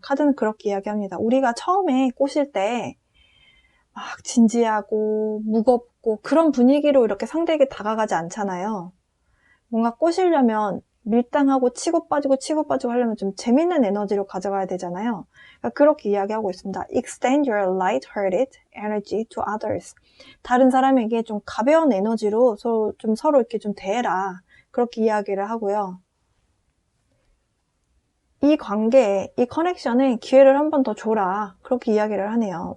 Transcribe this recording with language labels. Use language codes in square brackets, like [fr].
[ko] 카드는 그렇게 이야기합니다. 우리가 처음에 꼬실 때 막 진지하고 무겁고 그런 분위기로 이렇게 상대에게 다가가지 않잖아요. 뭔가 꼬시려면 밀당하고 치고 빠지고 하려면 좀 재밌는 에너지로 가져가야 되잖아요. 그러니까 그렇게 이야기하고 있습니다. [en] Extend your light-hearted energy to others. [ko] 다른 사람에게 좀 가벼운 에너지로 서로 이렇게 좀 대해라. 그렇게 이야기를 하고요. 이 관계에, 이 커넥션에 기회를 한 번 더 줘라. 그렇게 이야기를 하네요.